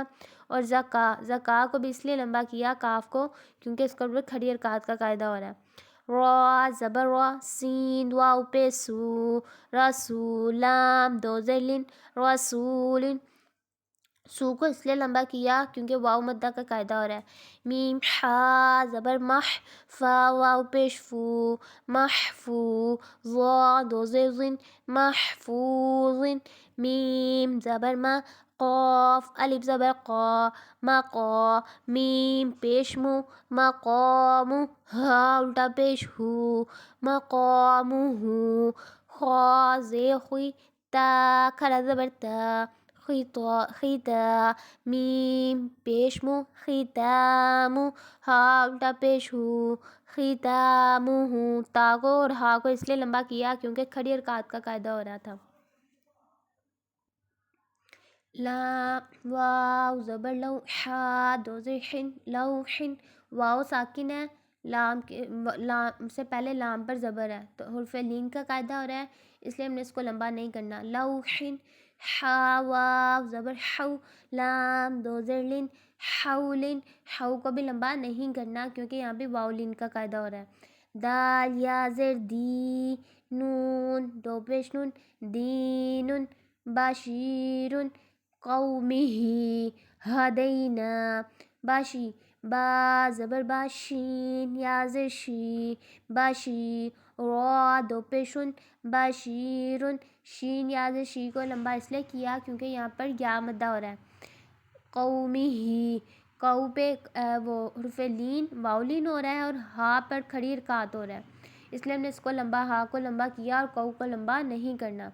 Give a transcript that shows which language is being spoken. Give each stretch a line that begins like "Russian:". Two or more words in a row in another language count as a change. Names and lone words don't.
Urdu: اور زکا زکا کو بھی اس لیے لمبا کیا کاف کو کیونکہ اس پر کھڑی حرکات کا قاعدہ ہو رہا ہے. را زبر را، سین واو پہ سو، رسو لام دو زلن، رسولن. سو کو اس لیے لمبا کیا کیونکہ واو مدہ کا قاعدہ ہو رہا ہے. میم حا زبر مح، فا واو پیش فو، محفو. ضا دو زن، محفوظن. میم زبر ما، قاف الف زبر قا، مقا. میم پیش مو، مقامو. ہا الٹا پیش ہو، مقامو. خا زے خوی، تا کھڑا زبر تا، خیتا. میم پیش مو، ختامو. ہا الٹا پیش ہو، ختامو. تا کو اور ہا کو اس لیے لمبا کیا کیونکہ کھڑی حرکات کا قاعدہ ہو رہا تھا. لام واو زبر لو، حا دو زحن، لوحن. واو ساکن ہے، لام سے پہلے لام پر زبر ہے تو حرف لین کا قاعدہ ہو رہا ہے اس لیے ہم نے اس کو لمبا نہیں کرنا. لوحن. ہا واو زبر حو، لام دو زیر لن، حولن، حو کو بھی لمبا نہیں کرنا کیونکہ یہاں پہ واو لن کا قاعدہ ہو رہا ہے. دال یا زیر دی، نون دو پیش نون، دینن،
Arabic: بشیرن، قومہ، ہدینا،
Urdu: باشی، با زبر باشین یا زیر شی، باشی، را دو پیشن، بشیرن، شین یا زیر شی کو لمبا اس لیے کیا کیونکہ یہاں پر یا مدہ ہو رہا ہے. قومہ، قو پہ وہ حرف لین واؤلین ہو رہا ہے اور ہا پر کھڑی حرکات ہو رہا ہے، اس لیے ہم نے اس کو لمبا ہا کو لمبا کیا اور قو کو لمبا نہیں کرنا.